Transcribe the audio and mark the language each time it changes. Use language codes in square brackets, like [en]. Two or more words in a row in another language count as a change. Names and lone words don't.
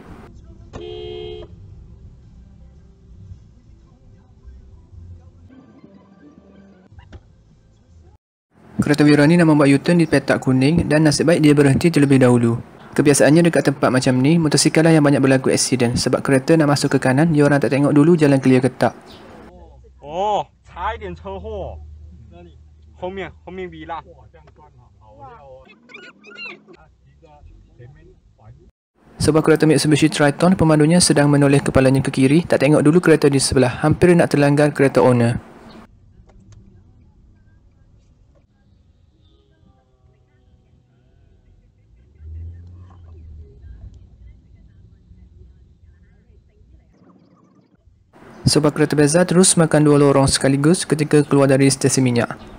[ms] Kereta Wira ni nak membuat U-turn di petak kuning dan nasib baik dia berhenti terlebih dahulu. Kebiasaannya dekat tempat macam ni, motosikal lah yang banyak berlaku aksiden sebab kereta nak masuk ke kanan, dia orang tak tengok dulu jalan clear ke tak. [zh] Oh, 差一点车祸。后面 V 啦。 [ms] Sebuah kereta Mitsubishi Triton, pemandunya sedang menoleh kepalanya ke kiri, tak tengok dulu kereta di sebelah, hampir nak terlanggar kereta owner. Sebuah kereta Beza terus makan dua lorong sekaligus ketika keluar dari stesen minyak.